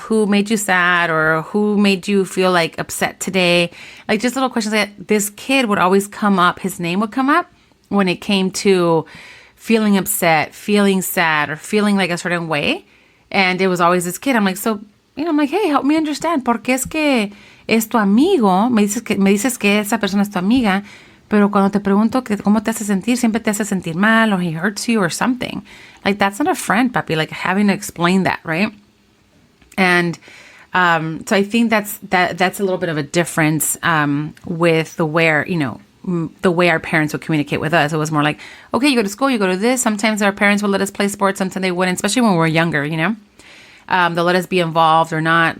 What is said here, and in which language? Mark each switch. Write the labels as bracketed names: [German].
[English] Who made you sad? Or who made you feel like upset today? Like just little questions like that. This kid would always come up. His name would come up when it came to feeling upset, feeling sad, or feeling like a certain way. And it was always this kid. I'm like, so, I'm like, hey, help me understand. [Spanish] ¿Por qué es que es tu amigo? Me dices que esa persona es tu amiga, pero cuando te pregunto que cómo te hace sentir, siempre te hace sentir mal, [English] or he hurts you or something. Like, that's not a friend, papi. Like, having to explain that, right? And so I think that's a little bit of a difference with the way our parents would communicate with us. It was more like, okay, you go to school, you go to this. Sometimes our parents would let us play sports, sometimes they wouldn't, especially when we were younger, they'll let us be involved or not.